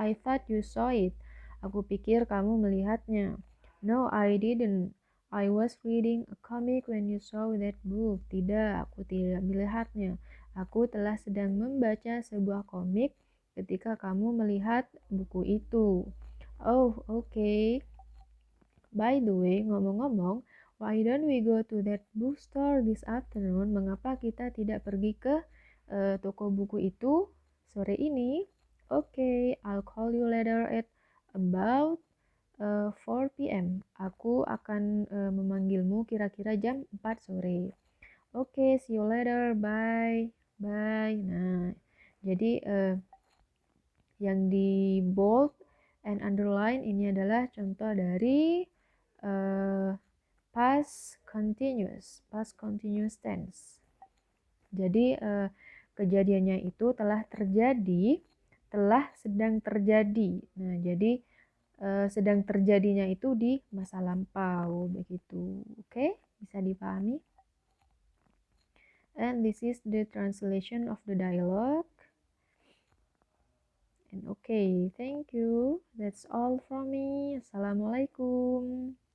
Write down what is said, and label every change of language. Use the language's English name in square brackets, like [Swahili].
[English] I thought you saw it. [Indonesian] Aku pikir kamu melihatnya. [English] No, I didn't. I was reading a comic when you saw that book. [Indonesian] Tidak, aku tidak melihatnya. Aku telah sedang membaca sebuah komik ketika kamu melihat buku itu. [English] Oh, okay. By the way, [Indonesian] ngomong-ngomong, [English] why don't we go to that bookstore this afternoon? [Indonesian] Mengapa kita tidak pergi ke toko buku itu sore ini? [English] Okay, I'll call you later at about 4 p.m. [Indonesian] Aku akan memanggilmu kira-kira jam 4 sore. [English] Okay, see you later. Bye. Bye. [Indonesian] Nah, jadi yang di bold and underline ini adalah contoh dari past continuous tense. Jadi kejadiannya itu telah terjadi, telah sedang terjadi. Nah, jadi sedang terjadinya itu di masa lampau begitu. Oke, bisa dipahami? [English] And this is the translation of the dialogue. And okay, thank you. That's all from me. Assalamualaikum.